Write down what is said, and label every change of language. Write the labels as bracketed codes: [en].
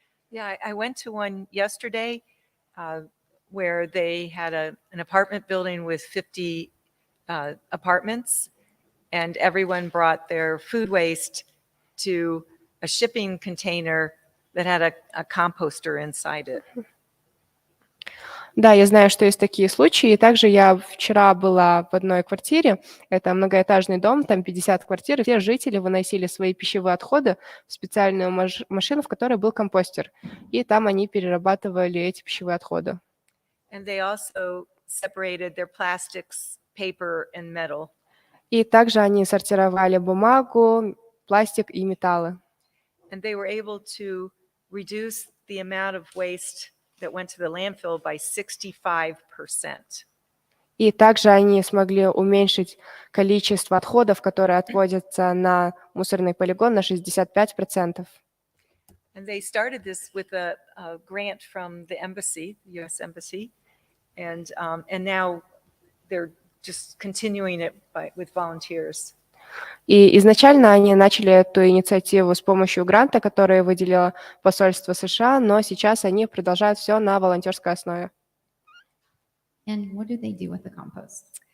[en] yeah, I went to one yesterday where they had an apartment building with 50 apartments, and everyone brought their food waste to a shipping container that had a composter inside it. [ru] Да, я знаю, что есть такие случаи. И также я вчера была в одной квартире. Это многоэтажный дом, там 50 квартир. И все жители выносили свои пищевые отходы в специальную машину, в которой был компостер. И там они перерабатывали эти пищевые отходы. [en] And they also separated their plastics, paper, and metal. [ru] И также они сортировали бумагу, пластик и металлы. [en] And they were able to reduce the amount of waste that went to the landfill by 65%. [ru] И также они смогли уменьшить количество отходов, которые отводятся на мусорный полигон, на 65%. [en] And they started this with a grant from the embassy, the U.S. Embassy, and now they're just continuing it with volunteers. [ru] И изначально они начали эту инициативу с помощью гранта, который выделило посольство США, но сейчас они продолжают все на волонтерской основе. [en] And what do they do with the compost?